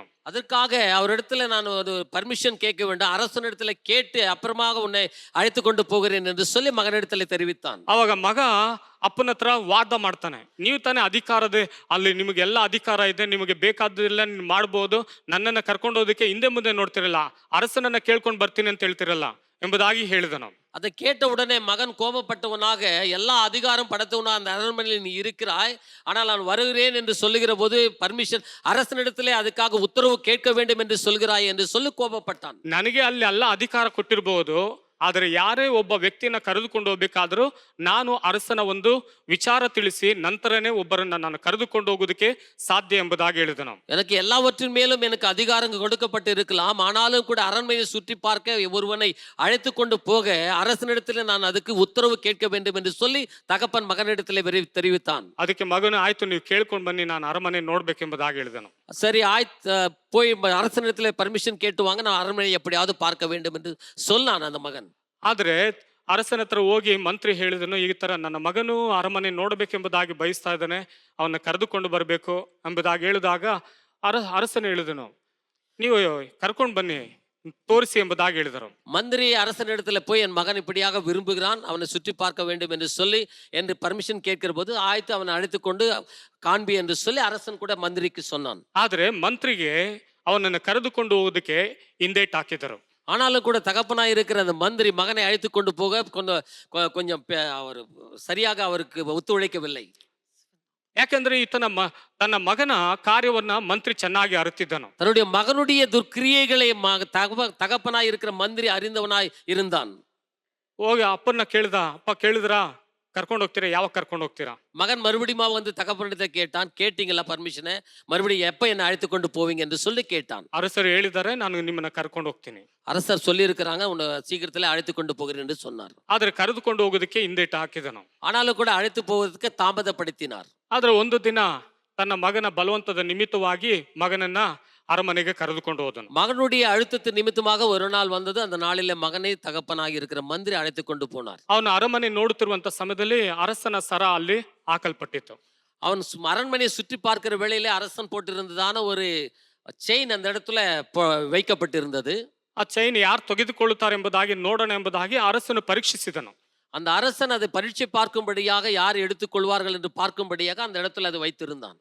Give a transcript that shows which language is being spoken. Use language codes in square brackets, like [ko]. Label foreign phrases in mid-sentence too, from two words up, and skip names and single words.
[ta] அதற்காக அவரிடத்துல நான் ஒரு பர்மிஷன் கேட்க வேண்டும். அரசனிடத்துல கேட்டு அப்புறமாக உன்னை அழைத்து கொண்டு போகிறேன் என்று சொல்லி மகனிடத்துல தெரிவித்தான். [kn] ಅವಾಗ ಮಗ ಅಪ್ಪನ ಹತ್ರ ವಾದ ಮಾಡ್ತಾನೆ, ನೀವು ತಾನೇ ಅಧಿಕಾರದ ಅಲ್ಲಿ, ನಿಮಗೆ ಎಲ್ಲ ಅಧಿಕಾರ ಇದೆ, ನಿಮಗೆ ಬೇಕಾದ್ದೆಲ್ಲ ನೀವು ಮಾಡ್ಬೋದು, ನನ್ನನ್ನು ಕರ್ಕೊಂಡು ಹೋದಕ್ಕೆ ಹಿಂದೆ ಮುಂದೆ ನೋಡ್ತಿರಲ್ಲ, ಅರಸನನ್ನ ಕೇಳ್ಕೊಂಡು ಬರ್ತೀನಿ ಅಂತ ಹೇಳ್ತಿರಲ್ಲ ಎಂಬುದಾಗಿ ಹೇಳಿದನು. [ta] அதை கேட்ட உடனே மகன் கோபப்பட்டவனாக, எல்லா அதிகாரம் படைத்தவனா அந்த அரண்மனையில் நீ இருக்கிறாய், ஆனால் நான் வருகிறேன் என்று சொல்லுகிற போது பர்மிஷன் அரசனிடத்திலே அதுக்காக உத்தரவு கேட்க வேண்டும் என்று சொல்கிறாய் என்று சொல்லி கோபப்பட்டான். [kn] ನನಗೆ ಅಲ್ಲಿ ಎಲ್ಲ ಅಧಿಕಾರ ಕೊಟ್ಟಿರಬಹುದು, ಆದರೆ ಯಾರೇ ಒಬ್ಬ ವ್ಯಕ್ತಿಯನ್ನ ಕರೆದುಕೊಂಡು ಹೋಗ್ಬೇಕಾದ್ರೂ ನಾನು ಅರಸನ ಒಂದು ವಿಚಾರ ತಿಳಿಸಿ ನಂತರನೇ ಒಬ್ಬರನ್ನ ನಾನು ಕರೆದುಕೊಂಡು ಹೋಗೋದಕ್ಕೆ ಸಾಧ್ಯ ಎಂಬುದಾಗಿ ಹೇಳಿದನು. [ta] எனக்கு எல்லாவற்றின் மேலும் எனக்கு அதிகாரம் கொடுக்கப்பட்டு இருக்கலாம், ஆனாலும் கூட அரண்மனையை சுற்றி பார்க்க ஒருவனை அழைத்து கொண்டு போக அரசனிடத்தில் நான் அதுக்கு உத்தரவு கேட்க வேண்டும் என்று சொல்லி தகப்பன் மகனிடத்திலே தெரிவித்தான். [kn] ಅದಕ್ಕೆ ಮಗನು ಆಯ್ತು, ನೀವು ಕೇಳ್ಕೊಂಡು ಬನ್ನಿ, ನಾನು ಅರಮನೆ ನೋಡ್ಬೇಕೆಂಬುದಾಗಿ ಹೇಳಿದನು. [ta] சரி போய் அரசனிடத்தில் பர்மிஷன் கேட்டு வாங்க, நான் அரண்மனை எப்படியாவது பார்க்க வேண்டும் என்று சொன்னான் அந்த மகன். [kn] ಆದ್ರೆ ಅರಸನ ಹತ್ರ ಹೋಗಿ ಮಂತ್ರಿ ಹೇಳಿದನು, ಈ ತರ ನನ್ನ ಮಗನು ಅರಮನೆ ನೋಡ್ಬೇಕೆಂಬುದಾಗಿ ಬಯಸ್ತಾ ಇದ್ದಾನೆ, ಅವನ್ನ ಕರೆದುಕೊಂಡು ಬರಬೇಕು ಎಂಬುದಾಗಿ ಹೇಳಿದಾಗ ಅರಸನು ಹೇಳಿದನು, ನೀವು ಕರ್ಕೊಂಡು ಬನ್ನಿ ತೋರಿಸಿ ಎಂಬುದಾಗಿ ಹೇಳಿದರು. [ta] மந்திரி அரசனிடத்துல போய் என் மகன் இப்படியாக விரும்புகிறான், அவனை சுற்றி பார்க்க வேண்டும் என்று சொல்லி என்று பர்மிஷன் கேட்கிற போது ஆய்த்து அவனை அழைத்து கொண்டு காண்பி என்று சொல்லி அரசன் கூட மந்திரிக்கு சொன்னான். [kn] ಆದ್ರೆ ಮಂತ್ರಿಗೆ ಅವನನ್ನು ಕರೆದುಕೊಂಡು ಹೋಗೋದಕ್ಕೆ ಹಿಂದೇಟ್ ಹಾಕಿದರು. [ta] ஆனாலும் கூட தகப்பனாய் இருக்கிற அந்த மந்திரி மகனை அழைத்து கொண்டு போக கொஞ்சம் அவர் சரியாக அவருக்கு ஒத்துழைக்கவில்லை. [kn] ಯಾಕಂದ್ರೆ ತನ್ನ ಮಗನ ಕಾರ್ಯವನ್ನ ಮಂತ್ರಿ ಚೆನ್ನಾಗಿ ಅರಿತಿದ್ದನು. [ta] தன்னுடைய மகனுடைய துர்க்கிரியைகளை தகப்பனாய் இருக்கிற மந்திரி அறிந்தவனாய் இருந்தான். [kn] ಹೋಗಿ ಅಪ್ಪನ್ನ ಕೇಳಿದ, ಅಪ್ಪ ಕೇಳಿದ್ರಾ, ಕರ್ಕೊಂಡು ಹೋಗ್ತೀರಾ, ಯಾವಾಗ ಕರ್ಕೊಂಡು ಹೋಗ್ತೀರಾ? [ta] மகன் மறுபடியும் வந்து தகப்பனிடத்தை கேட்டான், கேட்டீங்களா பர்மிஷனை, மறுபடியும் எப்ப என்ன அழைத்து கொண்டு போவீங்க என்று சொல்லி கேட்டான். [kn] ಅರಸರು ಹೇಳಿದ್ದಾರೆ, ನಾನು ನಿಮ್ಮನ್ನ ಕರ್ಕೊಂಡು ಹೋಗ್ತೀನಿ. [ta] அரசர் சொல்லி இருக்கிறாங்க, உன்னை சீக்கிரத்துல அழைத்து கொண்டு போகிறேன் என்று சொன்னார். [kn] ಆದ್ರೆ ಕರೆದುಕೊಂಡು ಹೋಗೋದಕ್ಕೆ ಹಿಂದೇಟ್ ಹಾಕಿದನು. [ta] ஆனாலும் கூட அழைத்து போவதற்கு தாமதப்படுத்தினார். [kn] ಆದ್ರೆ ಒಂದು ದಿನ ತನ್ನ ಮಗನ ಬಲವಂತದ ನಿಮಿತ್ತವಾಗಿ ಮಗನನ್ನ ಅರಮನೆಗೆ ಕರೆದುಕೊಂಡು ಹೋದನು. [ta] மகனுடைய அழுத்தத்து நிமித்தமாக ஒரு நாள் வந்தது. அந்த நாளிலே மகனை தகப்பனாಗಿ இருக்கிற ಮಂತ್ರಿ அழைத்து கொண்டு போனார். [kn] ಅವನು ಅರಮನೆ ನೋಡುತ್ತಿರುವಂತ ಸಮಯದಲ್ಲಿ ಅರಸನ ಸರ ಅಲ್ಲಿ ಹಾಕಲ್ಪಟ್ಟಿತ್ತು. [ta] அவன் அரண்மனையை சுற்றி பார்க்கிற வேளையிலே அரசன் போட்டிருந்ததான ஒரு செயின் அந்த இடத்துல வைக்கப்பட்டிருந்தது. [kn] ಆ ಚೈನ್ ಯಾರು ತೆಗೆದುಕೊಳ್ಳುತ್ತಾರೆ ಎಂಬುದಾಗಿ ನೋಡೋಣ ಎಂಬುದಾಗಿ ಅರಸನು ಪರೀಕ್ಷಿಸಿದನು. [ta] அந்த அரசன் அதை பரீட்சை பார்க்கும்படியாக யார் எடுத்துக்கொள்வார்கள் என்று பார்க்கும்படியாக அந்த இடத்துல அதை வைத்திருந்தான்.